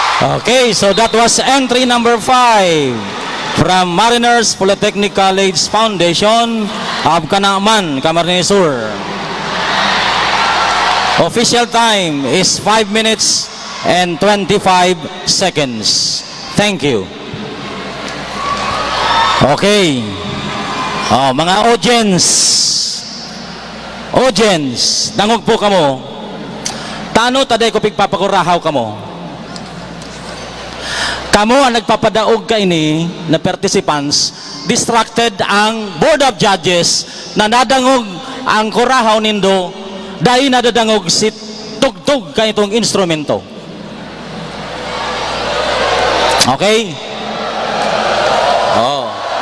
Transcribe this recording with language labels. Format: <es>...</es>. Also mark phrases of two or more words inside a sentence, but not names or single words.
<en>Okay, so that was entry number 5 from Mariners Polytechnic College Foundation of Canaaman, Camarines Sur. Official time is 5 minutes and 25 seconds. Thank you. Okay.</en> <bik>Oh, mga audience, dangog po kamo. Tano taday ko pigpapakurahaw kamo. Kamo ang nagpapadaog ka ini na participants, distracted ang Board of Judges na nadangog ang kurahaw nindo dahil nadadangog si tugtog ka itong instrumento. Okay? Oh.</bik>